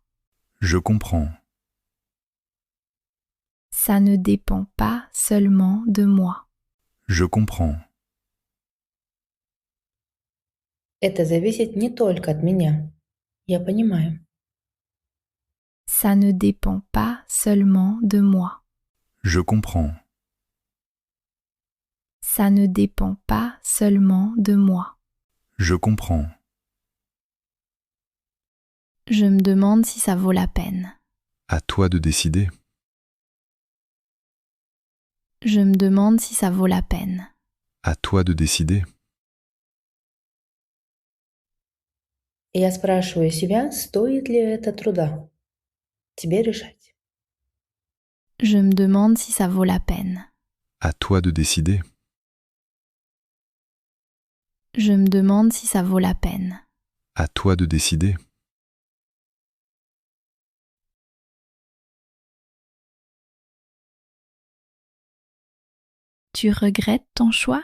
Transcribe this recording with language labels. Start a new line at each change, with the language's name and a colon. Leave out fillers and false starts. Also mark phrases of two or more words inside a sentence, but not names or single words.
French: Je comprends. Ça ne dépend pas seulement de moi. Je comprends.
Russian: Это зависит не только от меня. Я понимаю.
French: Ça ne dépend pas seulement de moi. Je comprends. Ça ne dépend pas seulement de moi. Je comprends. Je me demande si ça vaut la peine. À toi de décider. Je me demande si ça vaut la peine. À toi de décider.
Russian: Я спрашиваю себя, стоит ли это труда. Тебе решать.
French: Je me demande si ça vaut la peine. À toi de décider. Je me demande si ça vaut la peine. À toi de décider. Tu regrettes ton choix?